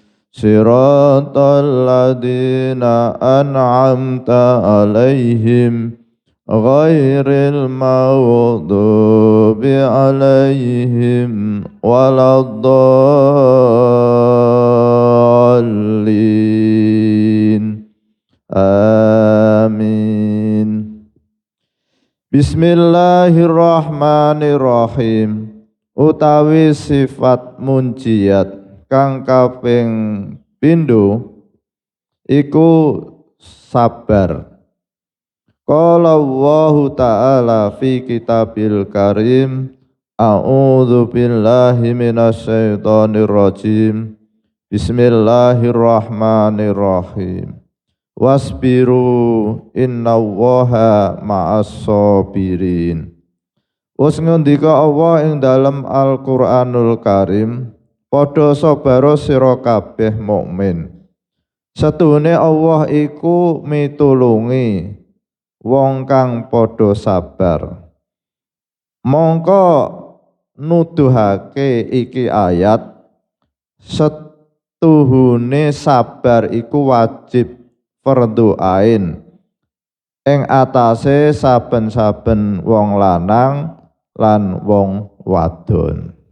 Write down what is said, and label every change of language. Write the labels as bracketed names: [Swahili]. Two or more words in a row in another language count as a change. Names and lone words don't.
[Arabic] صراط الذين أنعمت عليهم غير المغضوب عليهم ولا الضالين. Amin. Bismillahirrahmanirrahim. [Javanese] Utawi sifat munjiat kang kaping pindho iku sabar. [Arabic] قال الله تعالى في الكتاب الكريم، أعوذ بالله من الشيطان الرجيم. بسم الله الرحمن الرحيم. واصبروا إن الله مع الصابرين. [Javanese] Wis ngendika Allah ing dalam Al-Qur'anul Karim, padha sabara sira kabeh mukmin. Setuhune Allah iku mitulungi wong kang padha sabar. Mongko nuduhake iki ayat, setuhune sabar iku wajib fardhu ain ing atase saben-saben wong lanang lan wong wadon.